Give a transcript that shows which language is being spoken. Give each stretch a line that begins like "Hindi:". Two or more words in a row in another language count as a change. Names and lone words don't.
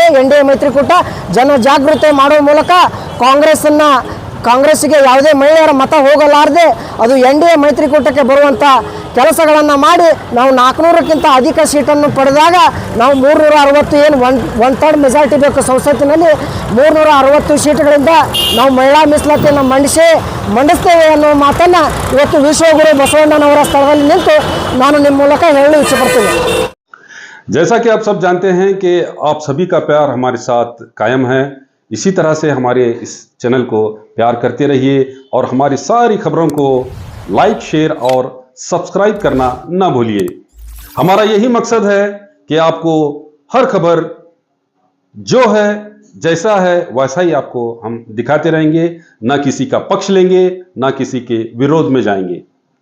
Kannada: NDA ಮೈತ್ರಿಕೂಟ ಜನಜಾಗೃತಿ ಮಾಡುವ ಮೂಲಕ ಕಾಂಗ್ರೆಸ್ಸಿಗೆ ಯಾವುದೇ ಮಹಿಳೆಯರ ಮತ ಹೋಗಲಾರದೆ ಅದು NDA ಮೈತ್ರಿಕೂಟಕ್ಕೆ ಬರುವಂಥ ಕೆಲಸಗಳನ್ನು ಮಾಡಿ ನಾವು 400ಕ್ಕಿಂತ ಅಧಿಕ ಸೀಟನ್ನು ಪಡೆದಾಗ ನಾವು 360 ಏನು 1/3 ಮೆಜಾರಿಟಿ ಬೇಕು ಸಂಸತ್ತಿನಲ್ಲಿ 360 ಸೀಟುಗಳಿಂದ ನಾವು ಮಹಿಳಾ ಮೀಸಲಾತಿಯನ್ನು ಮಂಡಿಸ್ತೇವೆ ಅನ್ನೋ ಮಾತನ್ನು ಇವತ್ತು ವಿಶ್ವಗುರು ಬಸವಣ್ಣನವರ ಸ್ಥಳದಲ್ಲಿ ನಿಂತು ನಾನು ನಿಮ್ಮ ಮೂಲಕ ಹೇಳಲು ಇಚ್ಛೆಪಡ್ತೀನಿ.
Hindi: जैसा कि आप सब जानते हैं कि आप सभी का प्यार हमारे साथ कायम है, इसी तरह से हमारे इस चैनल को प्यार करते रहिए और हमारी सारी खबरों को लाइक, शेयर और सब्सक्राइब करना ना भूलिए. हमारा यही मकसद है कि आपको हर खबर जो है जैसा है वैसा ही आपको हम दिखाते रहेंगे, ना किसी का पक्ष लेंगे ना किसी के विरोध में जाएंगे.